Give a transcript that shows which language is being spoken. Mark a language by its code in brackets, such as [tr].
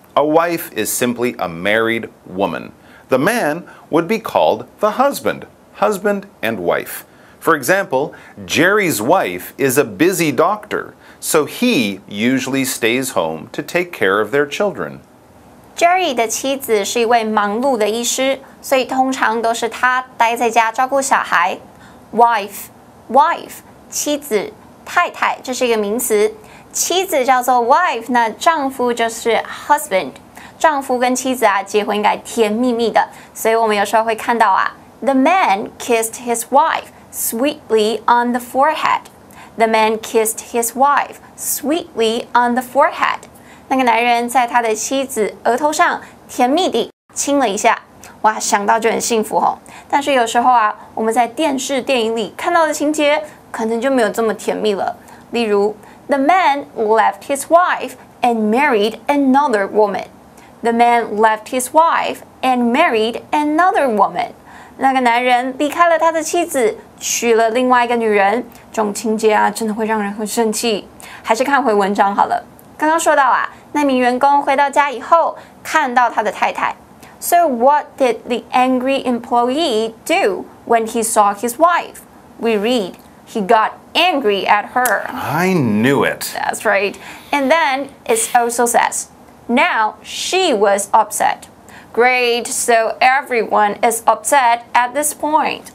[en] A wife is simply a married woman. The man would be called the husband. Husband and wife. For example, Jerry's wife is a busy doctor, so he usually stays home to take care of their children. [zh] Jerry 的妻子是一位忙碌的医师，所以通常都是他待在家照顾小孩。 Wife， 妻子、太太，这是一个名词。妻子叫做 wife， 那丈夫就是 husband。丈夫跟妻子结婚应该甜蜜蜜的，所以我们有时候会看到 [en] The man kissed his wife sweetly on the forehead. The man kissed his wife sweetly on the forehead. [zh] 那个男人在他的妻子额头上甜蜜地亲了一下，哇，想到就很幸福哦。但是有时候我们在电视电影里看到的情节可能就没有这么甜蜜了。例如 [en] The man left his wife and married another woman. The man left his wife and married another woman. [zh] 那个男人离开了他的妻子，娶了另外一个女人，这种情节真的会让人很生气。还是看回文章好了。刚刚说到那名员工回到家以后，看到他的太太。 [en] So what did the angry employee do when he saw his wife? We read, he got angry at her. I knew it. That's right. And then it also says, now she was upset. Great, so everyone is upset at this point.